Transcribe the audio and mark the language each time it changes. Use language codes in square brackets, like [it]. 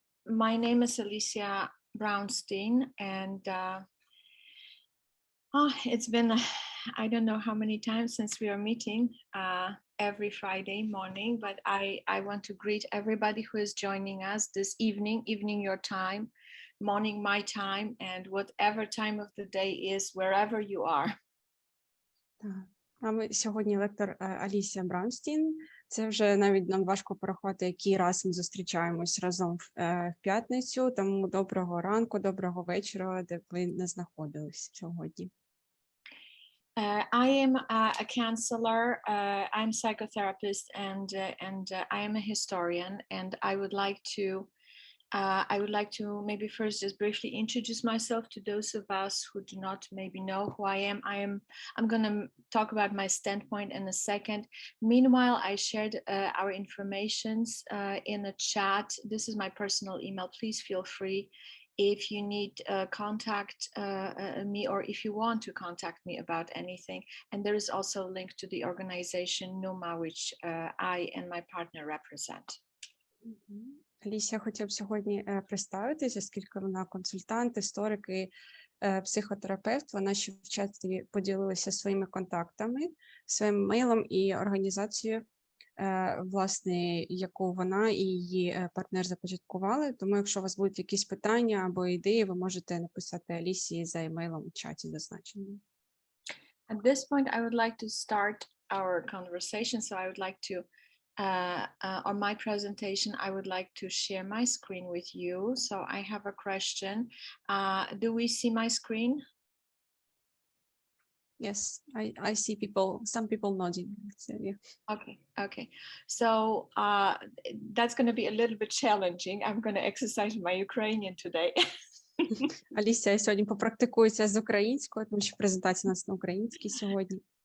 [en] My name is Alісія Кусяк-Браунстайн, and it's been, I don't know how many times since we are meeting every Friday morning, but I want to greet everybody who is joining us this evening your time, morning my time, and whatever time of the day is, wherever you are. [uk] Сьогодні лектор Алісія Браунстайн. Це вже навіть нам важко порахувати, який раз ми зустрічаємось разом в п'ятницю. Тому доброго ранку, доброго вечора, де б ви не знаходились сьогодні. [en] I am a counselor, I'm a psychotherapist, and I am a historian, and I would like to maybe first just briefly introduce myself to those of us who do not maybe know who I am. I'm going to talk about my standpoint in a second. Meanwhile, I shared our informations in the chat. This is my personal email. Please feel free if you need contact me, or if you want to contact me about anything. And there is also a link to the organization NUMA, which I and my partner represent. [uk] Алісія хотів б сьогодні представитися, оскільки вона консультант, історик і психотерапевт. Вона ще в чаті поділилася своїми контактами, своїм мейлом і організацією, власне, яку вона і її партнер започаткували. Тому, якщо у вас будуть якісь питання або ідеї, ви можете написати Алісії за емейлом у чаті зазначеному. [en] At this point, I would like to start our conversation. So I would like to on my presentation, I would like to share my screen with you. So I have a question. Do we see my screen? Yes, I see people, some people nodding. So, yeah. Okay. So that's going to be a little bit challenging. I'm going to exercise my Ukrainian today. [uk] Алісія сьогодні попрактикується з українською, тому що презентація у нас на українській сьогодні.